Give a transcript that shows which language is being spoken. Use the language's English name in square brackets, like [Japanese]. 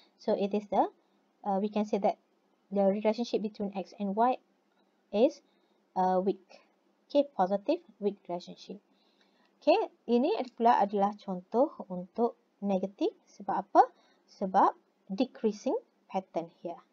[English] So it is the we can say that the relationship between x and y is weak. Okay, positive weak relationship. [Malay] Okay, ini pula adalah contoh untuk negatif. Sebab apa? Sebab [English] decreasing pattern here.